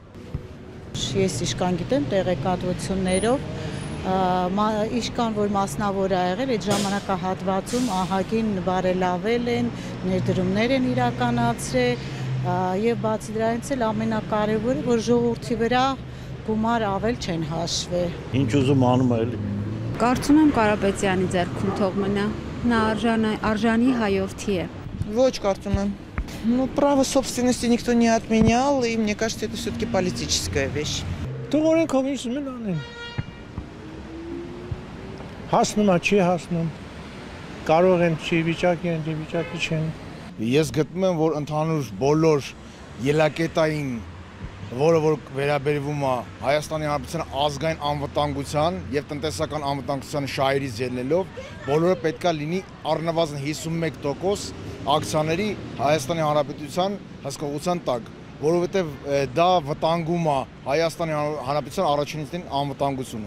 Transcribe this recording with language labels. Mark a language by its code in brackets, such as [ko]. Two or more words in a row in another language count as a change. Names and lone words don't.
[hy] Ես իշքան գիտեմ տեղեկատվություններով, իշքան որ մասնավոր ա եղել, այդ ժամանակահատվածում ահագին բարելավել են, ներդրումներ են իրականացրել, եւ բացի դրանից էլ ամենակարևորը, որ ժողովրդի վրա գումար ավել չեն հաշվել։ Ինչ ուզում անում է էլի։ Կարծում եմ Կարապետյանի ձեռքում թող մնա, նա արժանի հայորդի է։ Ոչ, կարծում եմ։ [ru] Ну, право собственности никто не отменял, и мне кажется, это все-таки политическая вещь. [hy] Թող օրենքով ինչ ուզում են անեն։ Հասնում է, չի հասնում։ Կարող են չի վիճակի են, վիճակի չեն։ Ես գտնում եմ, որ ընդհանուր բոլոր ելակետային որը որ վերաբերվում է Հայաստանի Հանրապետության ազգային անվտանգության եւ տնտեսական անվտանգության շահերից ելնելով, բոլորը պետքա լինի առնվազն 51% ակցիաների Հայաստանի Հանրապետության հսկողության տակ, որովհետեւ դա վտանգում է Հայաստանի Հանրապետության առաջինին անվտանգությունը։